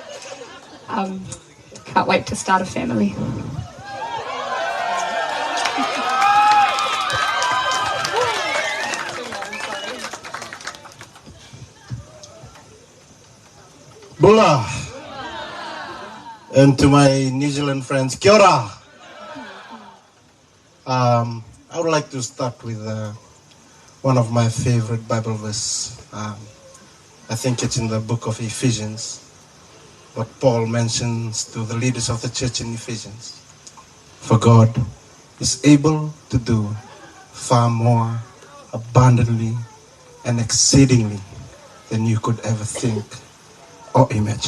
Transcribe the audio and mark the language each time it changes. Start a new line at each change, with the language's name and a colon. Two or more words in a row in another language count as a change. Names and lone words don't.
English: Can't wait to start a family. Bula. And to my New Zealand friends,
Māori: kia ora.
English: I would like to start with one of my favorite Bible verses. I think it's in the book of Ephesians, what Paul mentions to the leaders of the church in Ephesians. For God is able to do far more abundantly and exceedingly than you could ever think or imagine.